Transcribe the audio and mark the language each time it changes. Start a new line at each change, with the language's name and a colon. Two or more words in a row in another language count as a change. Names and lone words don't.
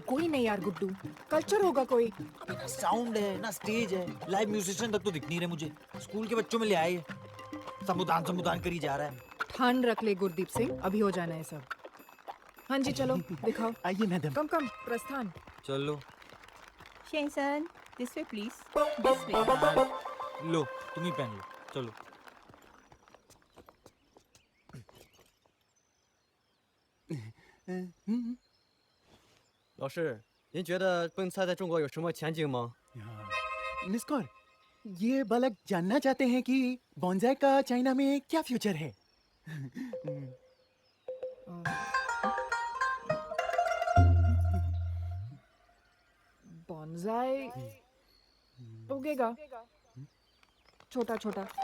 Hindi: कोई नहीं यार गुड्डू, कल्चर होगा कोई. अबे ना साउंड है ना स्टेज है, लाइव म्यूजिशियन तक तो दिख नहीं रहे मुझे. स्कूल के बच्चों में ले आए, संबोधन करी जा रहा है. ठान रख ले गुरदीप सिंह, अभी हो जाना है सब. हाँ जी चलो दिखाओ. आइए मैडम.
English: come come
Hindi: प्रस्थान. चलो.
English: Shensan, this way please. This way.
Hindi: लो, तुम ही पहन लो. चलो. हम्म.
Chinese: 老师，您觉得蹦菜在中国有什么前景吗？
Hindi: मिस कौर, ये बालक जानना चाहते हैं कि बॉन्जाई का चाइना में क्या फ्यूचर है. बॉन्जाई उगेगा छोटा छोटा.